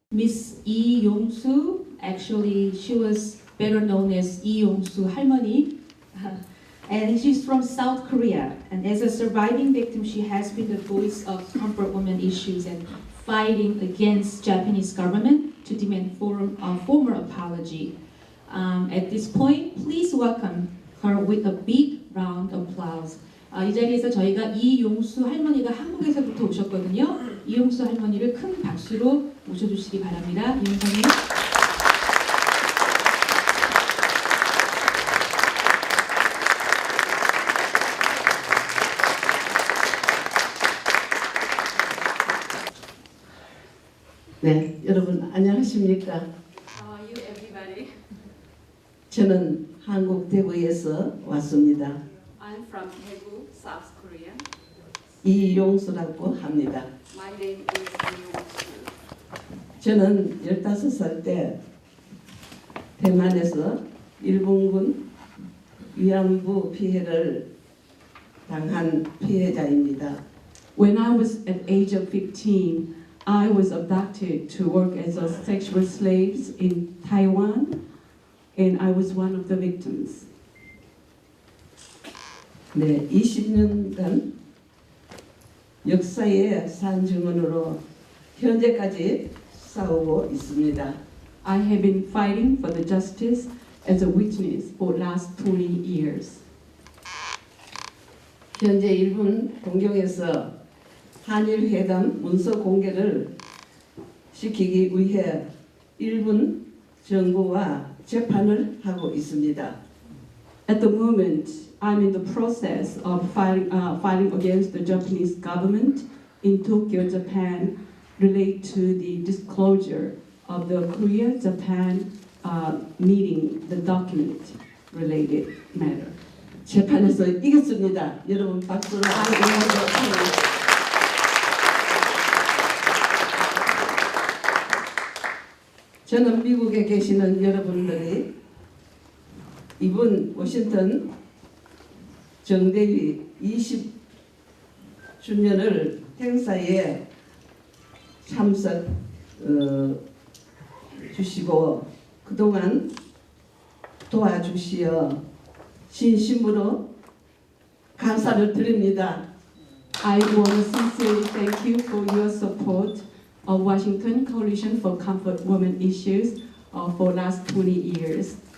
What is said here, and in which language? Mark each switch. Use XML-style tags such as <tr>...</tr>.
<en>Miss Lee Yong-soo, actually she was better known as Lee Yong-soo 할머니, and she's from South Korea. And as a surviving victim, she has been the voice of comfort women issues and fighting against Japanese government to demand formal apology. At this point, please welcome her with a big round of applause.</en> <ko>이 자리에서 저희가 이용수 할머니가 한국에서부터 오셨거든요. 이용수 할머니를 큰 박수로 모셔주시기 바랍니다. 이용사님. 네, 여러분 안녕하십니까?</ko> <en>How are you, everybody?</en> <ko>저는 한국 대구에서 왔습니다.</ko> <en>I'm from Daegu, South Korea.</en> <ko>이용수라고 합니다.</ko> <en>My name is Lee</en> <ko>저는 15살 때 대만에서 일본군 위안부 피해를 당한 피해자입니다.</ko> <en>When I was at age of 15, I was abducted to work as a sexual slave in Taiwan, and I was one of the victims.</en> <ko>네, 20년간 역사의 산증언으로 현재까지 싸우고 있습니다.</ko> <en>I have been fighting for the justice as a witness for the last 20 years.</en> <ko>현재 일본 공경에서 한일 회담 문서 공개를 시키기 위해 일본 정부와 재판을 하고 있습니다.</ko> <en>At the moment, I'm in the process of fighting against the Japanese government in Tokyo, Japan, related to the disclosure of the Korea-Japan meeting, the document-related matter.</en> <ko>재판에서 이겼습니다. 여러분 박수를 주세요. 저는 미국에 계시는 여러분들이 이번 워싱턴 정대위 20주년을 행사에 참석 주시고 그동안 도와주시어 진심으로 감사를 드립니다.</ko> <en>I want to sincerely thank you for your support of Washington Coalition for Comfort Women Issues for last 20 years.</en>